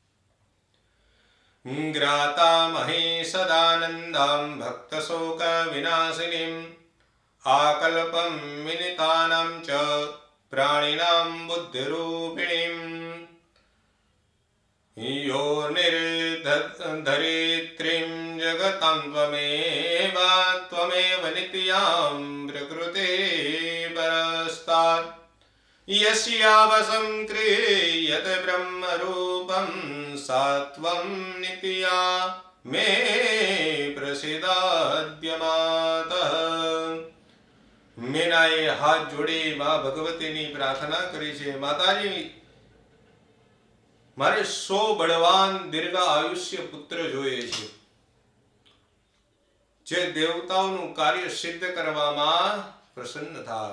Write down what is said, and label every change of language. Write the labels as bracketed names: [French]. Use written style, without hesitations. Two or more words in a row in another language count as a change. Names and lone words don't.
[Sanskrit] ગ્રાતા મહી સદાનંદામ ભક્ત શોક વિનાશિનીમ આકલ્પમ વિનિતાનામ ચ પ્રાણિનામ બુદ્ધિરૂપિણીમ यो निर्धरित्रीं जगतां त्वमेव नित्यां प्रकृतिः परस्तात् यस्यावसं क्रियते ब्रह्मरूपं सा त्वं नित्या मे प्रसीदाद्य मातः। [Gujarati] મીનાએ હાથ જોડી માં ભગવતીની પ્રાર્થના કરી છે, માતાજી મારે 100 બળવાન દીર્ઘ આયુષ્ય પુત્ર જોઈએ છે, જે દેવતાઓનું કાર્ય સિદ્ધ કરવામાં પ્રસન્ન થાય.